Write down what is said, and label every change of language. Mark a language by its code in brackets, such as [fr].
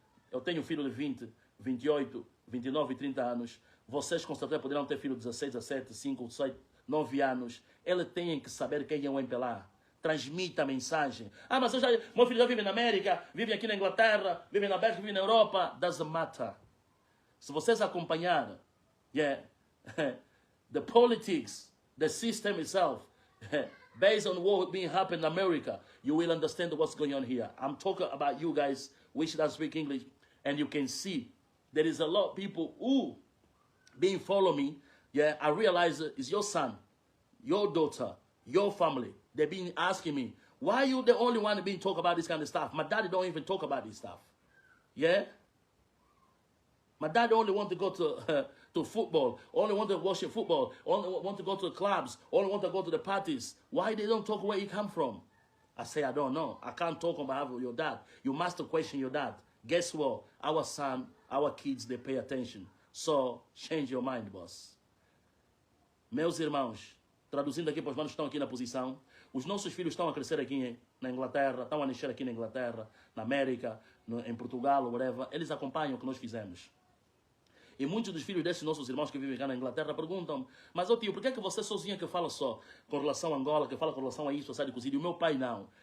[pt] Eu tenho um filho de 20, 28, 29 e 30 anos. Vocês com certeza poderão ter filho de 16, 17, 5, 6, 9 anos. Eles têm que saber quem é o MPLA. Transmita a mensagem. Ah, mas meu filho já vive na América, vive aqui na Inglaterra, vive na Bélgica, vive na Europa. [en] Doesn't matter. [pt] Se vocês acompanharem, [en] the politics, the system itself, based on what being happening in America, you will understand what's going on here. I'm talking about you guys, which don't speak English, and you can see there is a lot of people who being follow me. Yeah, I realize it's your son, your daughter, your family. They've been asking me, why are you the only one being talk about this kind of stuff? My daddy don't even talk about this stuff. Yeah? My dad only want to go to football, only want to watch football, only want to go to the clubs, only want to go to the parties. Why they don't talk where he come from? I say, I don't know. I can't talk on behalf of your dad. You must question your dad. Guess what? Our son, our kids, they pay attention. So, change your mind, boss. [pt] Meus irmãos, traduzindo aqui para os manos que estão aqui na posição, os nossos filhos estão a crescer aqui na Inglaterra, estão a nascer aqui na Inglaterra, na América, em Portugal, whatever. Eles acompanham o que nós fizemos. E muitos dos filhos desses nossos irmãos que vivem cá na Inglaterra perguntam: mas ô tio, por que é que você sozinha que fala só com relação a Angola, que fala com relação a isso, a Sádio Cozido, e o meu pai não?